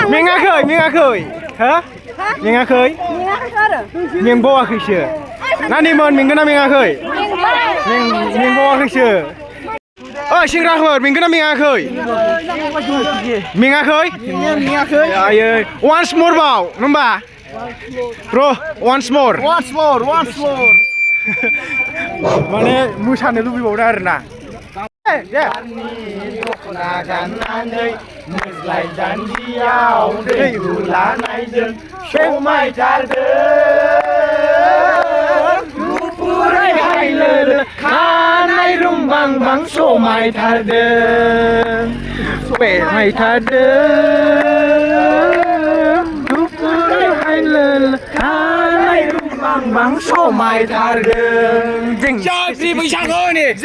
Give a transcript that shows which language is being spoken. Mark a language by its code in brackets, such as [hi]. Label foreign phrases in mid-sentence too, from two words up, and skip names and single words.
[brx] मेङाखै हो मेङाखै आरो मेंबावाखैसो नानिमोन मेंगोना मेङाखै मेंबावाखैसो ओइ सेंग्राफोर मेंगोना मेङाखै मेङाखै आयै [en] once more [brx] बाव होमबा [en] bro once more [brx] माने मोसानो लुबैबावदों आरोना दख'ना गाननानै मोज्लाय जानजियाव दै लानायजों समायथारदों गुफुरै हायलोल खानाय रुमबांबां समायथारदों गुफुरै हायलोल खानाय रुमबांबां समायथारदों जों बैसागुनि